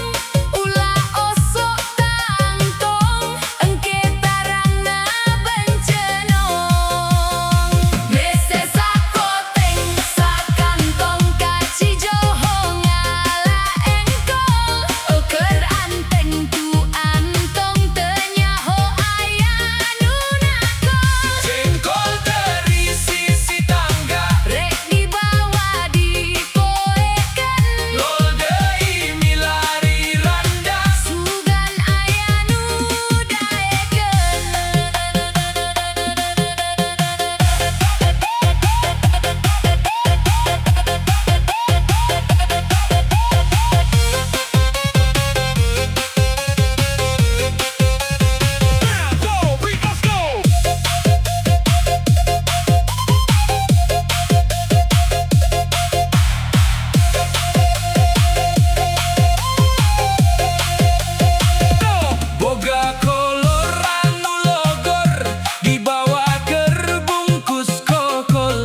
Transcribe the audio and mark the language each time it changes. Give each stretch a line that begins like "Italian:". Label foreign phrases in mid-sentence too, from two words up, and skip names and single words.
Sundanese: Ulah osok tangtong, engke tarangna bencenong. Mese sakoteng sakantong, kacijoho ngala engkol. Keur anteng tu antong, teu nyaho aya nu nakol. Jengkol terisi si tangga, Rek dibawa dipoekeun, lol deui milari randa. sugan aya nu daekeun.
English: Go, beat, let's go.
Sundanese: Boga kolor anu logor, dibawa keur bungkus kokol.